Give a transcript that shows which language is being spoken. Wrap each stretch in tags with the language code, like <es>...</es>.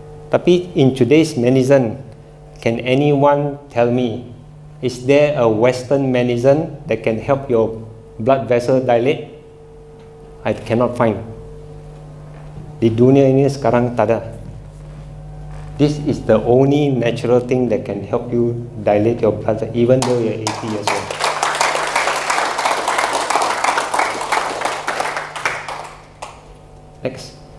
<en>Tapi in today's medicine, can anyone tell me, is there a Western medicine that can help your blood vessel dilate? I cannot find.</en> <ms>Di dunia ini sekarang tak ada.</ms> <en>This is the only natural thing that can help you dilate your blood even though you're 80 years old. Next.</en>